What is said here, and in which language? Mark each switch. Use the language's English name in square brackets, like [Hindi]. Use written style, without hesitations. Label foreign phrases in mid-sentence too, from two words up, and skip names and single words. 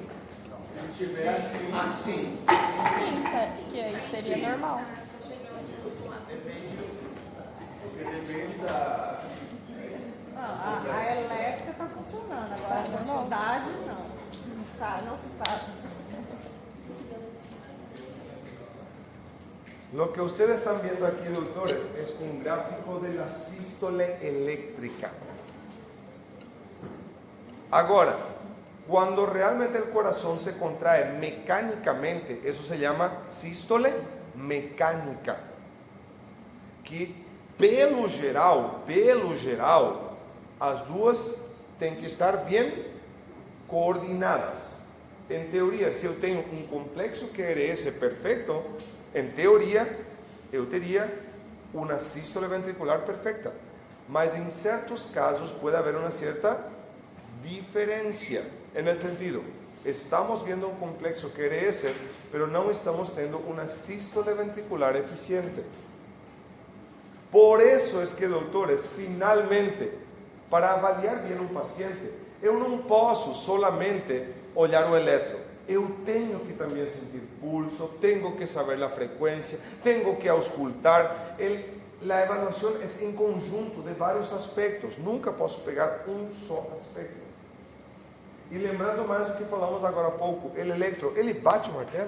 [Portuguese] Se estiver assim, Assim. Sim, que aí seria normal. porque depende da. A elétrica está funcionando, agora a quantidade não. Não se sabe. [Spanish] Lo que ustedes están viendo aquí, doctores, es un gráfico de la sístole eléctrica. Ahora, cuando realmente el corazón se contrae mecánicamente, eso se llama sístole mecánica. [Portuguese] Que, pelo geral, as duas têm que estar bem coordenadas. Em teoria, se eu tenho um complexo QRS perfeito, em teoria, eu teria uma sístole ventricular perfeita. Mas em certos casos pode haver uma certa diferença. [Spanish] En el sentido, estamos viendo un complexo QRS, pero no estamos teniendo una sístole ventricular eficiente. Por eso es que, [Portuguese] doutores, finalmente, para avaliar [Spanish] bien un paciente, [Portuguese] eu não posso solamente olhar o eletro. Eu tenho que também sentir pulso, tenho que saber a frequência, tenho que auscultar. A evaluação é em conjunto de vários aspectos. Nunca posso pegar um só aspecto. E lembrando mais do que falamos agora há pouco, o eletro, ele bate o martelo.